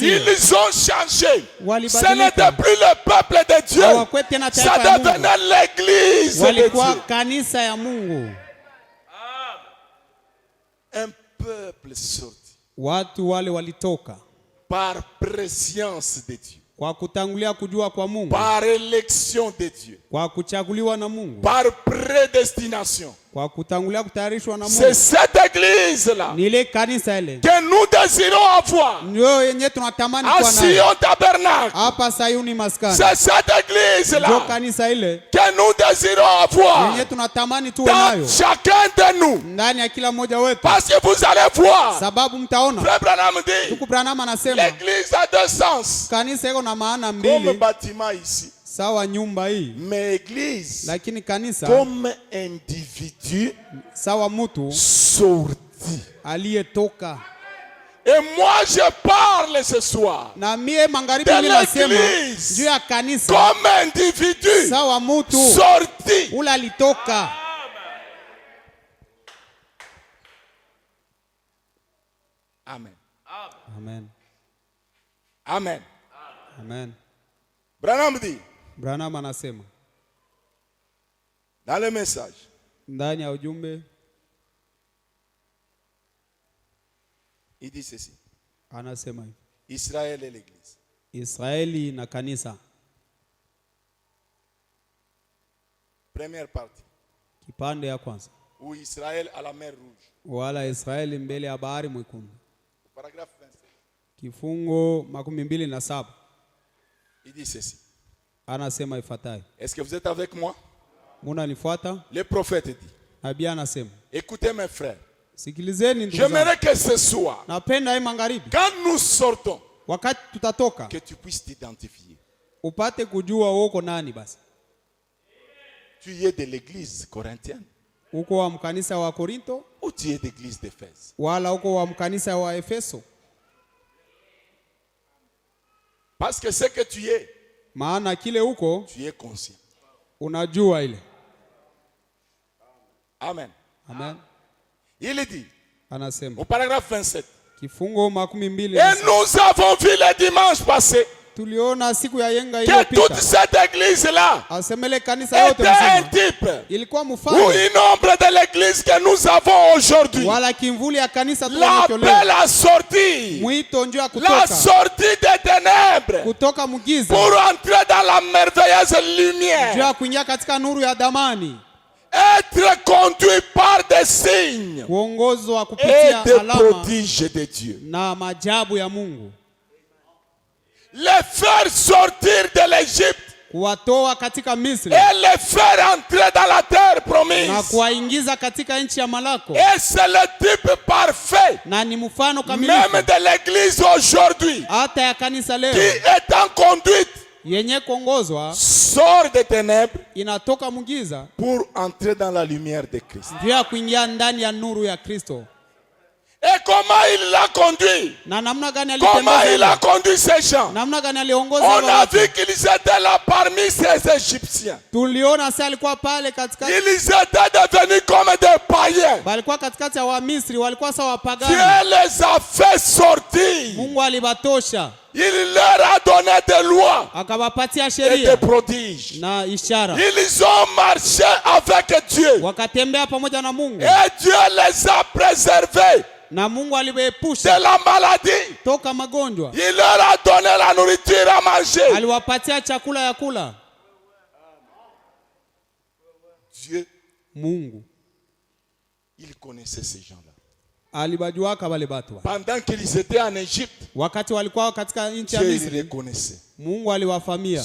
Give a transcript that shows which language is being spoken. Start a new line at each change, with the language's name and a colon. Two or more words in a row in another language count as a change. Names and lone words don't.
French: ils ont changé. Ce
Swahili: walibadilika,
French: n'était plus le peuple de Dieu.
Swahili: hawakuwa tena
French: Ça
Swahili: taifa ya Mungu,
French: devenait l'église de
Swahili: walikuwa
French: Dieu.
Swahili: kanisa ya Mungu.
French: Un peuple sorti
Swahili: Watu wale walitoka
French: par préscience de Dieu,
Swahili: kwa kutangulia kujua kwa Mungu,
French: par élection de Dieu,
Swahili: kwa kuchaguliwa na Mungu,
French: par prédestination.
Swahili: kwa kutangulia kutayarishwa na
French: C'est
Swahili: Mungu.
French: cette église-là
Swahili: Ni ile kanisa ile
French: que nous désirons avoir
Swahili: ndio yenye tunatamani
French: à
Swahili: kuwa nayo
French: Sion Tabernacle.
Swahili: hapa Sayuni maskani.
French: C'est cette
Swahili: Ndio
French: église-là
Swahili: kanisa ile
French: que nous désirons avoir
Swahili: yenye tunatamani tuwe
French: dans
Swahili: nayo
French: chacun de nous.
Swahili: ndani ya kila mmoja wetu,
French: Parce que vous allez voir,
Swahili: sababu mtaona
French: Frère Branham dit,
Swahili: ndugu Branham anasema
French: l'église a deux sens.
Swahili: kanisa iko na maana
French: Comme
Swahili: mbili
French: bâtiment ici,
Swahili: sawa nyumba hii,
French: mais église
Swahili: lakini kanisa
French: comme individu
Swahili: sawa mtu
French: sorti.
Swahili: aliyetoka.
French: Et moi je parle ce soir
Swahili: Na mie magharibi
French: de
Swahili: mimi nasema
French: l'église
Swahili: juu ya kanisa
French: comme individu
Swahili: sawa mtu
French: sorti.
Swahili: ule alitoka.
French: Amen.
Swahili: Amen.
French: Amen.
Swahili: Amen.
French: Branham dit
Swahili: Branham anasema
French: dans le message,
Swahili: ndani ya ujumbe,
French: il dit ceci:
Swahili: anasema hivi:
French: Israël et l'église.
Swahili: Israeli na kanisa.
French: Première partie,
Swahili: Kipande ya kwanza,
French: où Israël à la mer Rouge.
Swahili: wala Israeli mbele ya bahari mwekundu.
French: Paragraphe 27.
Swahili: Kifungo 27
French: Il dit ceci.
Swahili: anasema ifuatayo.
French: Est-ce que vous êtes avec moi?
Swahili: Munanifuata?
French: Le prophète dit,
Swahili: Nabii anasema,
French: écoutez mes frères,
Swahili: sikilizeni ndugu zangu,
French: j'aimerais que ce soir,
Swahili: napenda hii magharibi,
French: quand nous sortons,
Swahili: wakati tutatoka,
French: que tu puisses t'identifier.
Swahili: upate kujua uko nani. Basi
French: Tu es de l'église corinthienne
Swahili: uko wa mkanisa wa Korinto
French: ou tu es d'église d'Éphèse?
Swahili: wala uko wa mkanisa wa Efeso?
French: Parce que ce que tu es,
Swahili: Maana kile uko
French: tu es conscient.
Swahili: unajua ile.
French: Amen.
Swahili: Amen.
French: Il dit,
Swahili: Anasema
French: au paragraphe 27,
Swahili: kifungo 22,
French: et nous avons vu le dimanche passé
Swahili: tuliona siku ya yenga
French: que toute
Swahili: iliyopita,
French: cette église-là
Swahili: asemele kanisa yote
French: était un
Swahili: mzima
French: type
Swahili: ilikuwa
French: ou
Swahili: mfano
French: une ombre de l'église que nous avons aujourd'hui.
Swahili: wala kimvuli ya kanisa tunaloleo.
French: L'appel à sortir,
Swahili: Mwito njoo ya
French: la
Swahili: kutoka
French: sortie des ténèbres
Swahili: kutoka mgiza
French: pour entrer dans la merveilleuse
Swahili: njoo
French: lumière.
Swahili: ya kuingia katika nuru ya damani,
French: Être conduit par des signes
Swahili: kuongozwa
French: et
Swahili: kupitia
French: des
Swahili: alama
French: prodiges de Dieu.
Swahili: na maajabu ya Mungu.
French: Les faire sortir de l'Égypte
Swahili: kuwatoa katika Misri
French: et les faire entrer dans la terre promise.
Swahili: na kuwaingiza katika nchi ya malako.
French: Et c'est le type parfait
Swahili: Na ni mfano
French: même
Swahili: kamilifu
French: de l'église aujourd'hui
Swahili: hata ya kanisa
French: qui
Swahili: leo
French: est en conduite
Swahili: yenye kuongozwa
French: sort des ténèbres
Swahili: inatoka mgiza
French: pour entrer dans la lumière de Christ.
Swahili: ndio ya kuingia ndani ya nuru ya Kristo.
French: Et comment il l'a conduit?
Swahili: Na namna gani
French: Comment il a
Swahili: alitembeza?
French: conduit ces gens?
Swahili: Namna gani aliongoza
French: On a
Swahili: watu?
French: vu qu'ils étaient là parmi ces Égyptiens.
Swahili: Tuliona sasa alikuwa pale katikati,
French: Ils étaient devenus comme des païens.
Swahili: walikuwa katikati ya Wamisri, walikuwa sawa wapagani.
French: Dieu les a fait sortir.
Swahili: Mungu alibatosha,
French: Il leur a donné des lois
Swahili: akawapatia
French: et des
Swahili: sheria
French: prodiges.
Swahili: na ishara,
French: Ils ont marché avec Dieu.
Swahili: wakatembea pamoja na Mungu
French: Et Dieu les a préservés
Swahili: na Mungu
French: de
Swahili: aliwaepusha
French: la maladie.
Swahili: toka magonjwa,
French: Il leur a donné la nourriture à manger.
Swahili: aliwapatia chakula ya kula.
French: Dieu,
Swahili: Mungu
French: il connaissait ces gens-là.
Swahili: alibajuaka wale watu.
French: Pendant qu'ils étaient en Égypte,
Swahili: Wakati walikuwa katika nchi ya
French: Dieu les
Swahili: Misri,
French: reconnaissait.
Swahili: Mungu aliwafamia.